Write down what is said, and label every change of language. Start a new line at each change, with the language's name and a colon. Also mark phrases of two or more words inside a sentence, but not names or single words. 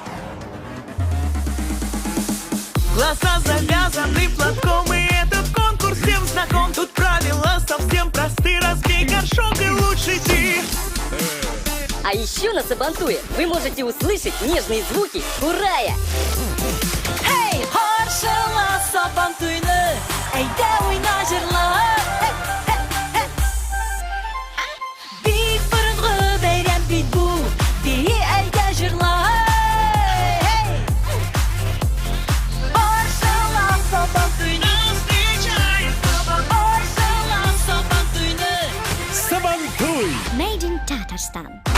Russian: Глаза завязаны платком, и этот конкурс всем знаком. Тут правила совсем просты, разбей горшок и лучше ты. А еще на сабантуе вы можете услышать нежные звуки урая.
Tatar: Эй, харшала сабантуйны, әйдә уйна җырла. Бик борынгы бәйрәм бит бу, бии әйдә җырла. Сабантуй!
English: Made in Tatarstan.